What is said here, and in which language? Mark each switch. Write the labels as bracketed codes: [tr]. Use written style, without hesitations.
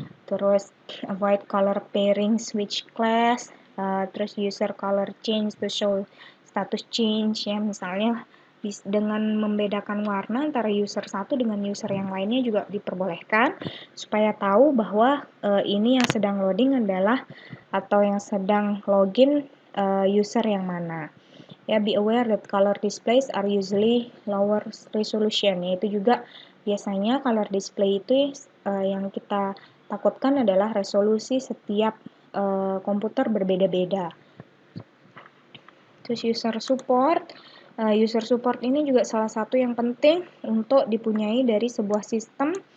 [id] Terus [en] avoid color pairing switch class, [id] terus [en] user color change to show status change [id] ya, misalnya dengan membedakan warna antara user satu dengan user yang lainnya juga diperbolehkan supaya tahu bahwa ini yang sedang loading adalah atau yang sedang login user yang mana. [en] Ya, be aware that color displays are usually lower resolution. [id] Yaitu juga biasanya color display itu yang kita takutkan adalah resolusi setiap komputer berbeda-beda. Terus user support. User support ini juga salah satu yang penting untuk dipunyai dari sebuah sistem.